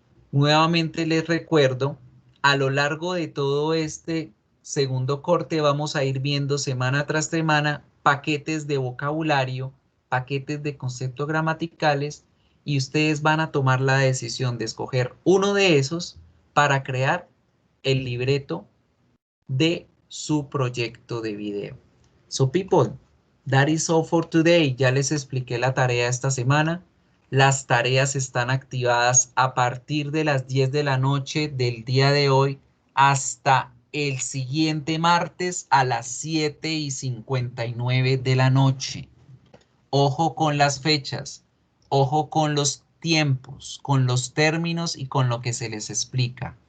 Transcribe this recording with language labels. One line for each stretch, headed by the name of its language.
Spanish: Nuevamente les recuerdo, a lo largo de todo este segundo corte vamos a ir viendo semana tras semana paquetes de vocabulario, paquetes de conceptos gramaticales, y ustedes van a tomar la decisión de escoger uno de esos para crear el libreto de su proyecto de video.
English: So people, that is all for today.
Spanish: Ya les expliqué la tarea esta semana. Las tareas están activadas a partir de las 10 de la noche del día de hoy hasta el siguiente martes a las 7:59 de la noche. Ojo con las fechas, ojo con los tiempos, con los términos y con lo que se les explica.